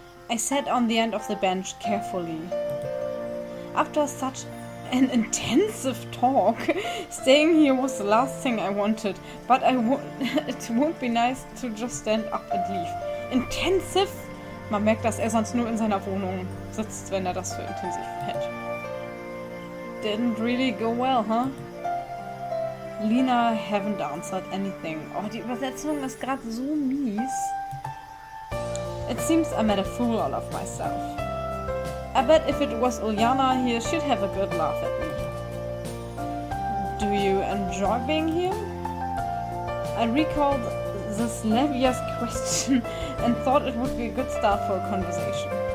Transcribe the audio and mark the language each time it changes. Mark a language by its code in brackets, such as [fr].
[en] I sat on the end of the bench carefully. After such an intensive talk, staying here was the last thing I wanted, but it would be nice to just stand up and leave. Intensive? [de] Man merkt, dass er sonst nur in seiner Wohnung sitzt, wenn er das für intensiv hält. [en] Didn't really go well, huh? Lena haven't answered anything. [de] Oh, die Übersetzung ist gerade so mies. [en] It seems I made a fool out of myself. I bet if it was Uljana here, she'd have a good laugh at me. Do you enjoy being here? I recalled this Levia's question and thought it would be a good start for a conversation.